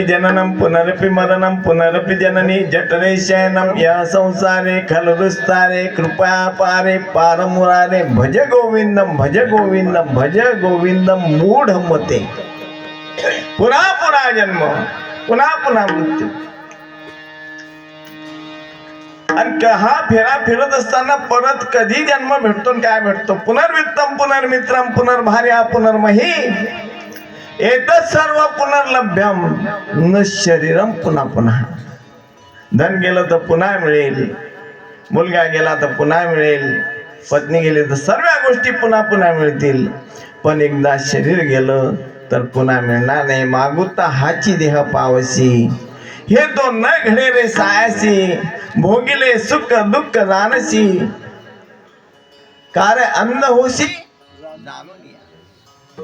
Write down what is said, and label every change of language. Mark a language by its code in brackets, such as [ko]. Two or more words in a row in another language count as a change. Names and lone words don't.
[sa] जननम पुनरपि मरणम पुनरपि जननी जठरे शयनम या संसारे खलरुस्तारे कृपया पारे पारमुरारे भज गोविंदम भज गोविंदम भज गोविंदम मूढ मते. [mr] पुन्हा पुन्हा जन्म पुन्हा पुन्हा मृत्यू. आणि हा फेरा फिरत असताना परत कधी जन्म भेटतो आणि काय भेटतो. [sa] पुनर्वित्तम पुनर्मित्रम पुनर्भार्या पुनर्मही एतत् सर्व पुनर्लभ्यम न शरीरम [mr] पुन्हा पुन्हा. धन गेलं तर पुन्हा मिळेल, मुलगा गेला तर पुन्हा मिळेल, पत्नी गेली तर सर्व गोष्टी पुन्हा पुन्हा मिळतील, पण एकदा शरीर गेलं तर पुन्हा मिळणार नाही. मागुता हाची देह पावसी, हे तो न घडे रे सायासी, भोगिले सुख दुःख जानसी, कार्य अंध होशी जाणून या.